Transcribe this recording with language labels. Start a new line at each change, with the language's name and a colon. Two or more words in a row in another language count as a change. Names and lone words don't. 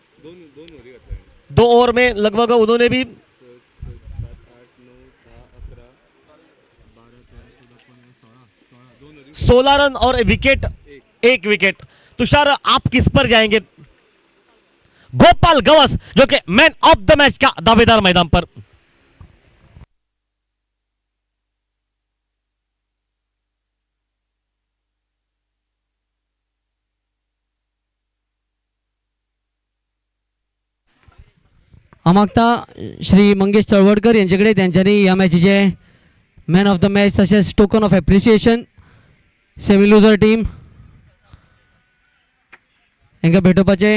Hindi: 2 ओवर में लगभग उन्होंने भी 16 रन और विकेट, 1 विकेट। तुषार, आप किस पर जाएंगे? गोपाल गावस जो कि
English: man of the match
Hindi: का दावेदार मैदान पर।
Konkani: मागता श्री मंगेश तळवडकर यांच्याकडे त्यांच्यानी या मॅचचे
English: man of the match
Konkani: तसेच
English: token of appreciation semi loser team
Konkani: हांकां भेटोवपाचे।